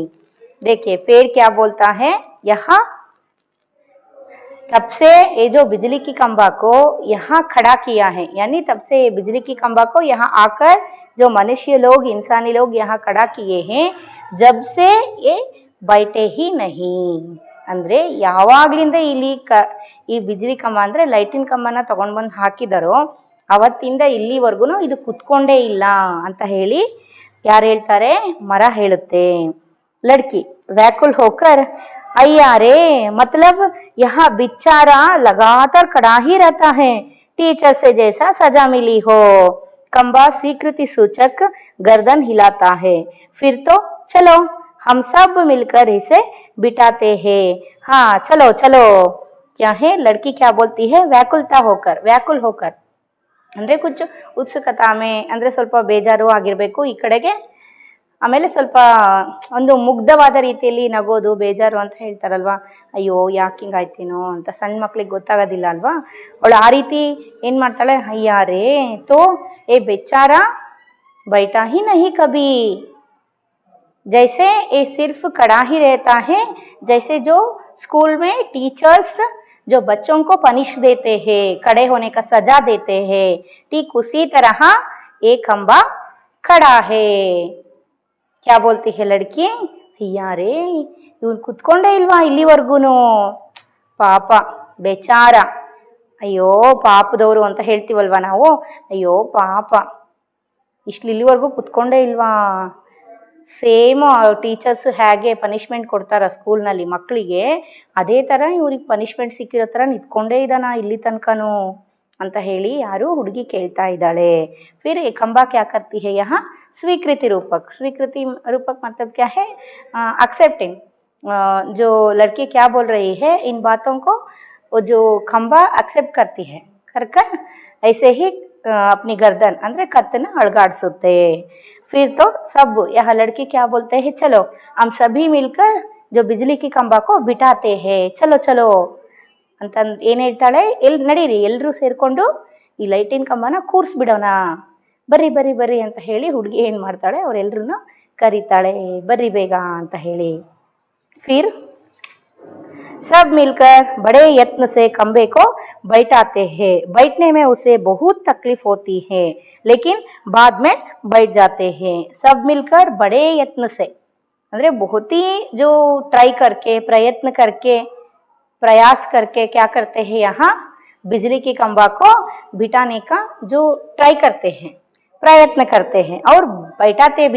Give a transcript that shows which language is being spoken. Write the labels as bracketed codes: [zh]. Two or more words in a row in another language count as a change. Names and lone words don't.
[hi] देखिए पेड़ क्या बोलता है यहाँ, तब से ये जो बिजली की खंभा को यहाँ खड़ा किया है, यानी तब से बिजली की खंभा को यहाँ आकर जो मनुष्य लोग, इंसानी लोग यहाँ खड़ा किए हैं, जब से ये बैठे ही नहीं। [kn] ಅಂದ್ರೆ ಯಾವಾಗ್ಲಿಂದ ಈ ಬಿಜ್ಲಿ ಕಂಬ ಅಂದ್ರೆ ಲೈಟಿನ ಕಂಬನ ತಗೊಂಡ್ ಬಂದು ಹಾಕಿದಾರೋ ಅವತ್ತಿಂದ ಇಲ್ಲಿವರೆಗೂ ಇದು ಕುತ್ಕೊಂಡೇ ಇಲ್ಲ ಅಂತ ಹೇಳಿ ಯಾರು ಹೇಳ್ತಾರೆ? ಮರ ಹೇಳುತ್ತೆ। [hi] लड़की व्याकुल होकर अय्या रे, मतलब यहाँ बेचारा लगातार खड़ा ही रहता है, टीचर से जैसा सजा मिली हो। खंबा स्वीकृति सूचक गर्दन हिलाता है। फिर तो चलो हम सब मिलकर इसे बिठाते हैं। हाँ चलो चलो। क्या है? लड़की क्या बोलती है? व्याकुलता होकर, व्याकुल होकर [kn] ಅಂದ್ರೆ [hi] कुछ उत्सुकता में [kn] ಅಂದ್ರೆ ಸ್ವಲ್ಪ ಬೇಜಾರು ಆಗಿರಬೇಕು ಈ ಕಡೆಗೆ, ಆಮೇಲೆ ಸ್ವಲ್ಪ ಒಂದು ಮುಗ್ಧವಾದ ರೀತಿಯಲ್ಲಿ ನಗೋದು, ಬೇಜಾರು ಅಂತ ಹೇಳ್ತಾರಲ್ವಾ, ಅಯ್ಯೋ ಯಾಕೆ ಹಿಂಗಾಯ್ತೇನೋ ಅಂತ ಸಣ್ಣ ಮಕ್ಳಿಗೆ ಗೊತ್ತಾಗೋದಿಲ್ಲ ಅಲ್ವಾ, ಅವಳು ಆ ರೀತಿ ಏನು ಮಾಡ್ತಾಳೆ, [hi] अय्या रे तो ये बेचारा बैठा ही नहीं कभी, जैसे ये सिर्फ खड़ा ही रहता है, जैसे जो स्कूल में टीचर्स जो बच्चों को पनिश देते हैं, खड़े होने का सजा देते हैं, ठीक उसी तरह ये खंबा खड़ा है। क्या बोलती है लड़की? [kn] ಅಯ್ಯಾರೆ ಇವನ್ ಕುತ್ಕೊಂಡೇ ಇಲ್ವಾ ಇಲ್ಲಿವರೆಗೂನು, ಪಾಪ ಬೇಚಾರ, ಅಯ್ಯೋ ಪಾಪದವರು ಅಂತ ಹೇಳ್ತೀವಲ್ವಾ ನಾವು, ಅಯ್ಯೋ ಪಾಪ ಇಲ್ಲಿವರೆಗೂ ಕುತ್ಕೊಂಡೇ ಇಲ್ವಾ। [en] same teachers [kn] ಹೇಗೆ ಪನಿಷ್ಮೆಂಟ್ ಕೊಡ್ತಾರ ಸ್ಕೂಲ್ನಲ್ಲಿ ಮಕ್ಕಳಿಗೆ, ಅದೇ ಥರ ಇವ್ರಿಗೆ ಪನಿಷ್ಮೆಂಟ್ ಸಿಕ್ಕಿರೋ ಥರ ನಿಂತ್ಕೊಂಡೇ ಇದ್ದಾನ ಇಲ್ಲಿ ತನಕನೂ ಅಂತ ಹೇಳಿ ಯಾರು ಹುಡುಗಿ ಕೇಳ್ತಾ ಇದ್ದಾಳೆ। [hi] फिर ये खंबा क्या करती है यहाँ? स्वीकृति रूपक, स्वीकृति रूपक मतलब क्या है? एक्सेप्टिंग। जो लड़की क्या बोल रही है इन बातों को, वो जो खंबा एक्सेप्ट करती है, कर ऐसे ही अपनी गर्दन [kn] ಅಂದ್ರೆ ಕತ್ತನ್ನ ಅಳಗಾಡಿಸುತ್ತೆ। [hi] फिर तो सब, यह लड़की क्या बोलते हैं, चलो हम सभी मिलकर जो बिजली की खंबा को बिठाते हैं, चलो चलो [kn] ಅಂತ ಏನು ಹೇಳ್ತಾಳೆ, ನಡೀರಿ ಎಲ್ಲರೂ ಸೇರಿಕೊಂಡು ಈ ಲೈಟಿನ ಕಂಬನ ಕೂರಿಸ್ಬಿಡೋಣ, ಬರ್ರಿ ಬರ್ರಿ ಬರ್ರಿ ಅಂತ ಹೇಳಿ ಹುಡುಗಿ ಏನು ಮಾಡ್ತಾಳೆ, ಅವರೆಲ್ಲರೂ ಕರೀತಾಳೆ, ಬರ್ರಿ ಬೇಗ ಅಂತ ಹೇಳಿ। [hi] फिर सब मिलकर बड़े यत्न से खंबे को बैठाते हैं। बैठने में उसे बहुत तकलीफ होती है, लेकिन बाद में बैठ जाते हैं। सब मिलकर बड़े यत्न से ಅಂದ್ರೆ बहुत ही जो ट्राई करके, प्रयत्न करके, प्रयास करके क्या करते हैं, यहाँ बिजली की खंबा को बिठाने का जो ट्राई करते हैं, प्रयत्न करते हैं और बैठाते भी।